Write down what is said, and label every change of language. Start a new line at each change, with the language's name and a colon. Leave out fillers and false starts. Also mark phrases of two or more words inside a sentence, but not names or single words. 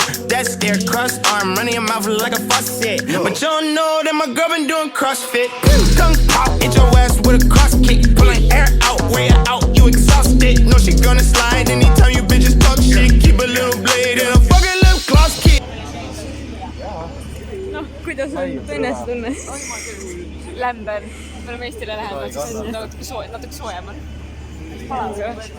English: That's their crust arm running your mouth like a faucet. But you don't know that my girl been doing CrossFit. Tongue pop, hit your ass with a cross kick. Pulling air out, way out, you exhausted. No, she gonna slide anytime you bitches talk shit. Keep a little blade and a fucking lip gloss kick.
Estonian: Noh, kuidas on tunnestunne? Lämber. Me oleme Eestile lähemal, siis on natuke soojem on. Palangi